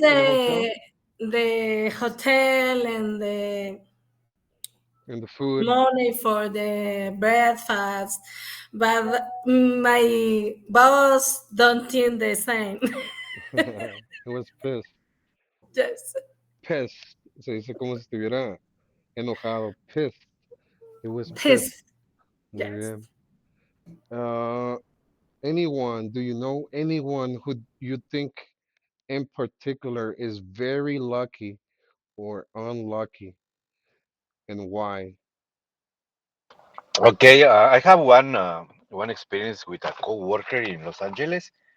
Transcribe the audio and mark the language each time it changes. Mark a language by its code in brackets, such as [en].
[en] in a hotel the hotel and the and the food? money for the breakfast, but my boss don't think the same. It was pissed. Yes, Pissed. [es] Se dice como si estuviera enojado. [en] Pissed. It was pissed. this, [es] Muy [en] yes. [es] bien. [en] Uh, anyone? Do you know anyone who you think in particular is very lucky or unlucky, and why? Okay, I have one experience with a coworker in Los Angeles.